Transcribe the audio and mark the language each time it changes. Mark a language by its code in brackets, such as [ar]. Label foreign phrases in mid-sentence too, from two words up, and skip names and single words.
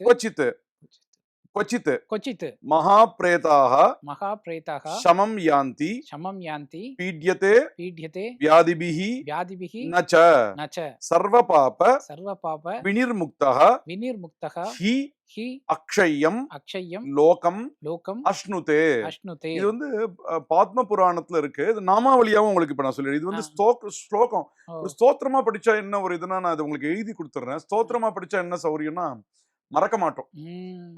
[sa] भवेत् क्वचित्. क्वचित् क्वचित् महाप्रेताः महाप्रेताः शमं यान्ति शमं यान्ति पीड्यते पीड्यते व्याधिभिः व्याधिभिः न च न च सर्वपाप सर्वपाप विनिर्मुक्तः विनिर्मुक्तः हि हि அக்ஷயம் அக்ஷயம் லோகம் லோகம் அஷ்ணுதே. அஷ்ணுதே. [ta] இது வந்து பாத்ம புராணத்துல இருக்கு. இது நாமாவளியாவும் உங்களுக்கு இப்ப நான் சொல்லிடுறேன். இது வந்து ஸ்லோகம். ஓ, ஒரு ஸ்தோத்திரமா படிச்சா என்ன ஒரு இதுனா நான் அது உங்களுக்கு எழுதி கொடுத்துறேன். ஸ்தோத்திரமா படிச்சா என்ன சௌரியம்னா மறக்க மாட்டோம். ம்,